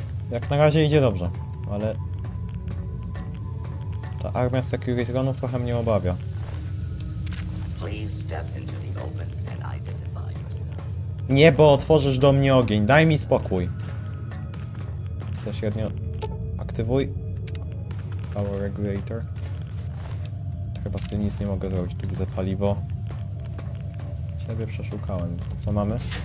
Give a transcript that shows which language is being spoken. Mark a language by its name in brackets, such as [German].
[Polish] Jak na razie idzie dobrze, ale... Ta armia Securityronów trochę mnie obawia. [English] Please step into the open and identify yourself. [Polish] Nie, bo otworzysz do mnie ogień. Daj mi spokój. Za średnio... Aktywuj. Power Regulator. Chyba z tym nic nie mogę zrobić. Tu widzę paliwo. Siebie przeszukałem. To co mamy?